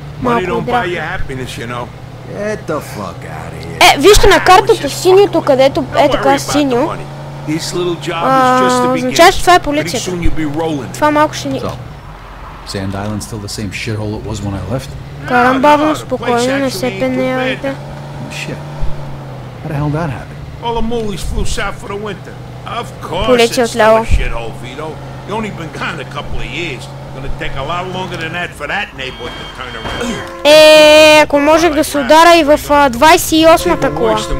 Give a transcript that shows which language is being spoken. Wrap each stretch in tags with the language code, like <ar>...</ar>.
<en>Money don't buy you happiness, you know. Get the fuck out of here.</en> <bg>Вижте на картата синьото, където е така синьо. Означава, че това е полицията. Това малко ще ни...</bg> <en>Sand Island still the same shithole it was when I left?</en> <bg>Карам бавно, спокойно, не се пенявайте.</bg> <en>Shit. How the hell did that happen? All the moolies flew south for the winter. Of course</en> <bg>Полиция</bg> <en>it's still</en> <bg>отляво.</bg> <en>a shithole, Vito. You only been gone a couple of years. Gonna take a lot longer than that for that neighborhood to turn around.</en> <bg>Ако можех да се удара и в 28-та кола.</bg>